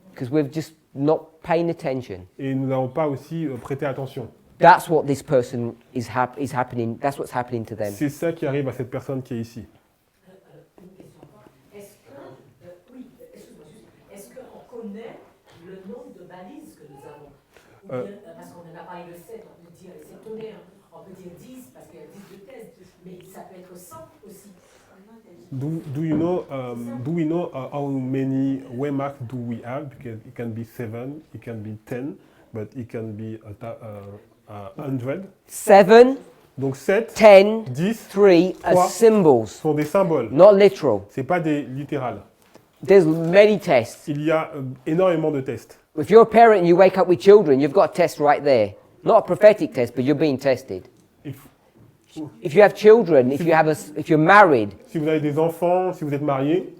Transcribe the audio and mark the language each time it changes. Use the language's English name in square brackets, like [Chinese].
[English] because we've just not paying attention. [French] Et nous n'avons pas aussi prêté attention. [English] That's what this person is happening. That's what's happening to them. [French] C'est ça qui arrive à cette personne qui est ici. Une question. Est-ce que, oui, excuse-moi juste, est-ce qu'on connaît le nombre de balises que nous avons? Ou bien, parce qu'on en a parlé de 7, on peut dire, c'est tonné, on peut dire 10, parce qu'il y a 10 de thèse, mais ça peut être 100 aussi. [English] Do we know how many waymarks do we have? Because it can be 7, it can be 10, but it can be 100. 7, [French] Donc 7, [English] 10, [French] 10 [English] 3 are [French] 3 [English] symbols, [French] sont des symboles. [English] not literal. [French] C'est pas des littérales. [English] There's many tests. [French] Il y a énormément de tests. [English] If you're a parent and you wake up with children, you've got a test right there. Not a prophetic test, but you're being tested. If you have children, if you're married, [French] Si vous avez des enfants, si vous êtes marié,